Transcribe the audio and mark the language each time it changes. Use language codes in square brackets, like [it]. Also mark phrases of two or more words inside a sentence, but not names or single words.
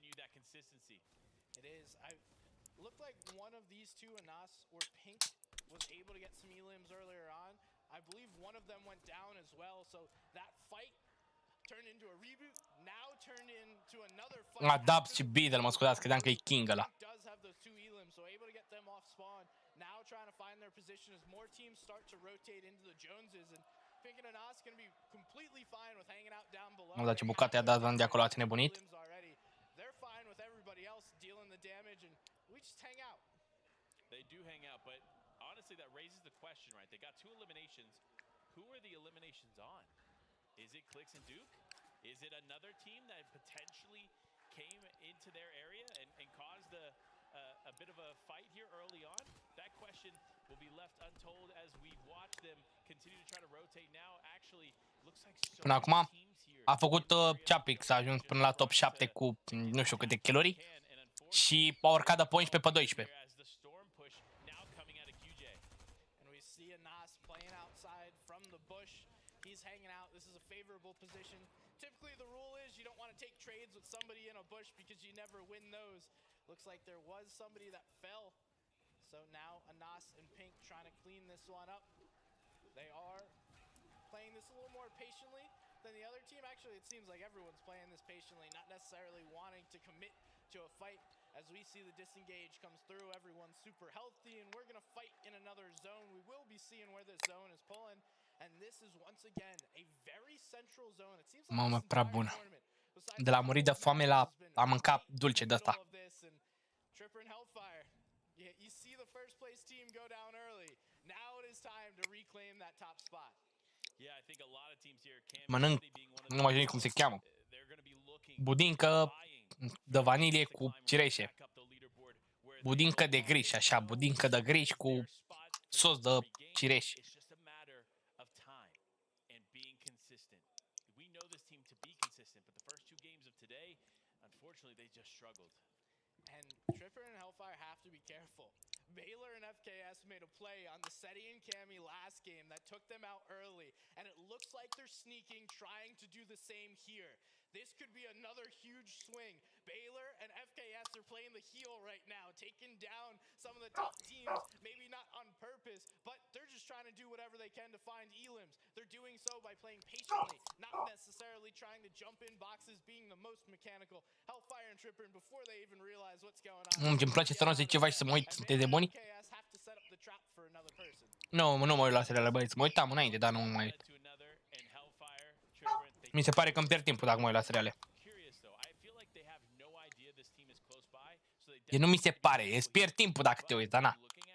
[ro] Adapts și Bizzle, mă scuzați, credeam că e King ăla. Nu, dar ce bucate a dat Zandy de acolo, ați nebunit? [en] They do hang out, but honestly that raises the question, right? They got 2 eliminations. Who are the eliminations on? Is it Clicks and Duke? Is it another team that potentially came into their area and caused a bit of a fight here early on? That question will be left untold as we watch them continue to try to rotate now. Actually, looks like so [ro] Până acum a făcut Chapix, a ajuns până la top 7 cu nu știu câte kilori și a urcat de pe 11 pe 12. [en] He's hanging out. This is a favorable position. Typically the rule is you don't want to take trades with somebody in a bush because you never win those. Looks like there was somebody that fell. So now Anas and Pink trying to clean this one up. They are playing this a little more patiently than the other team. Actually, it seems like everyone's playing this patiently, not necessarily wanting to commit to a fight. As we see the disengage comes through, everyone's super healthy, and we're going to fight in another zone. We will be seeing where this zone is pulling. And this is once again a very central zone. It seems like [ro] Mamă, prea bună. De la a murit de foame la a mâncat dulce de asta. [en] Tripper and Hellfire. You see the first place team go down early. Now it is time to reclaim that top spot. Yeah, I think a lot of teams here can [ro] Mănânc, nu mai știu cum se cheamă. Budincă de vanilie cu cireșe. Budincă de griș, așa, budincă de griș cu sos de cireș. [en] Unfortunately, they just struggled. And Tripper and Hellfire have to be careful. Baylor and FKS made a play on the Seti and Cammy last game that took them out early, and it looks like they're sneaking, trying to do the same here. This could be another huge swing. Baylor and FKS are playing the heel right now, taking down some of the top teams, maybe not on purpose, but they're just trying to do whatever they can to find elims. They're doing so by playing patiently, not necessarily trying to jump in boxes, being the most mechanical. Hellfire and Tripper, and before they even realize what's going on. [ro] Îmi place să nu zic ceva și să mă uit, sunteți de buni? Nu mă uit la seriale, băieți, mă uitam înainte, dar nu mai uit. Mi se pare că îmi pierd timpul dacă mă uit la seriale. Nu mi se pare, îți pierd timpul dacă te uiți, dar na.